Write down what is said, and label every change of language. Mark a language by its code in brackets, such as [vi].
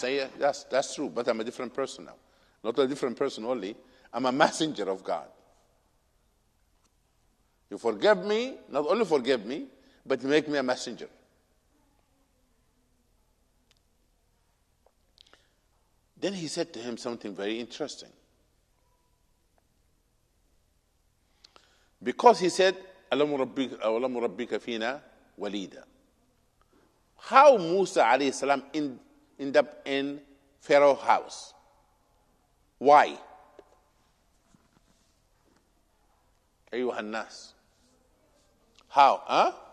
[en] Say, that's true, but I'm a different person now. Not a different person only, I'm a messenger of God. You forgive me, not only forgive me, but make me a messenger. Then he said to him something very interesting. Because he said, [ar] أَلَمُ رَبِّكَ فِينَا وَلِيدًا. [en] How Musa alayhi salam end up in Pharaoh's house? Why? [ar] أيها الناس. [en] How? Huh?